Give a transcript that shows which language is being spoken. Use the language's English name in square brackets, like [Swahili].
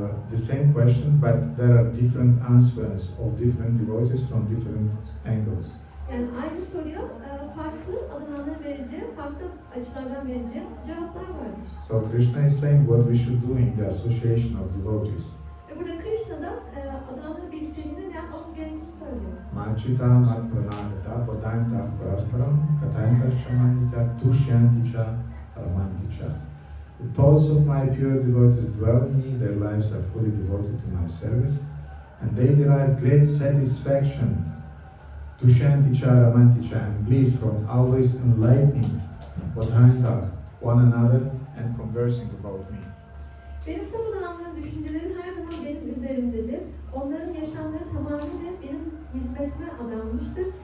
[English] the same question, but there are different answers of different devotees from different angles. [Turkish] yani aynı soruya farklı adamların vereceği, farklı açılardan vereceği cevaplar vardır. [English] So Krishna is saying what we should do in the association of devotees. [Turkish] Ve burada Krishna da adamların birlikteliğinde ne yapmamız gerektiğini söylüyor. [Sanskrit] Machita mat pranavita padanta parasparam katanta shamanita tushyanticha ramanticha. [English] The thoughts of my pure devotees dwell in me, their lives are fully devoted to my service, and they derive great satisfaction, [Sanskrit] tushyanticha ramanticha, [English] and bliss from always enlightening padanta one another and conversing about me. [Turkish] Benim saf adamların düşünceleri her zaman benim üzerimdedir. Onların yaşamları tamamıyla benim hizmetime adanmıştır.